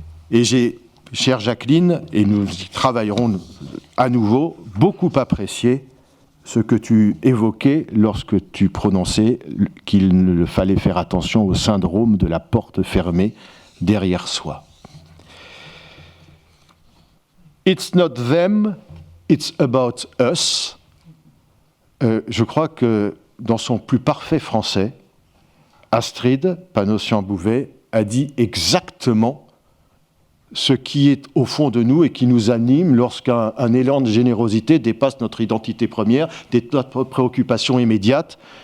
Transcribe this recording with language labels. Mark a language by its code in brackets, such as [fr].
[fr] Et j'ai, chère Jacqueline, et nous y travaillerons à nouveau, beaucoup apprécié ce que tu évoquais lorsque tu prononçais qu'il fallait faire attention au syndrome de la porte fermée derrière soi. [en] It's not them, it's about us. [fr] Je crois que dans son plus parfait français, Astrid Panosyan-Bouvet a dit exactement ce qui est au fond de nous et qui nous anime lorsqu'un élan de générosité dépasse notre identité première, notre préoccupation immédiate.